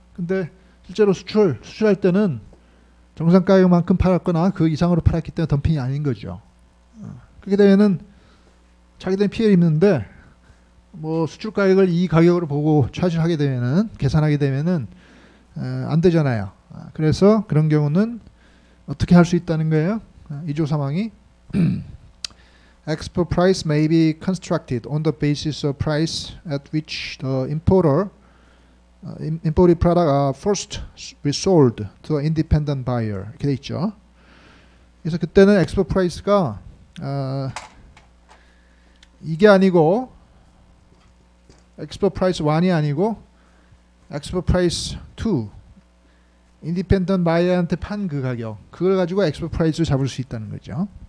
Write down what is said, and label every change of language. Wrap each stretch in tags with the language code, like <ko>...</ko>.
<ko>근데 실제로 수출할 때는 정상 가격만큼 팔았거나 그 이상으로 팔았기 때문에 덤핑이 아닌 거죠. 그렇게 되면은 자기들은 피해를 입는데 뭐 수출 가격을 이 가격으로 보고 차지하게 되면은 계산하게 되면은 안 되잖아요. 그래서 그런 경우는 어떻게 할 수 있다는 거예요? 2조 사망이</ko> <en>export price may be constructed on the basis of price at which the imported product are first resold to an independent buyer</en> <ko>이렇게 돼 있죠. 그래서 그때는 export price가 이게 아니고 export price 1이 아니고</ko> <en>export price 2 independent buyer</en> <ko>한테 판 그 가격 그걸 가지고 export price를 잡을 수 있다는 거죠.</ko>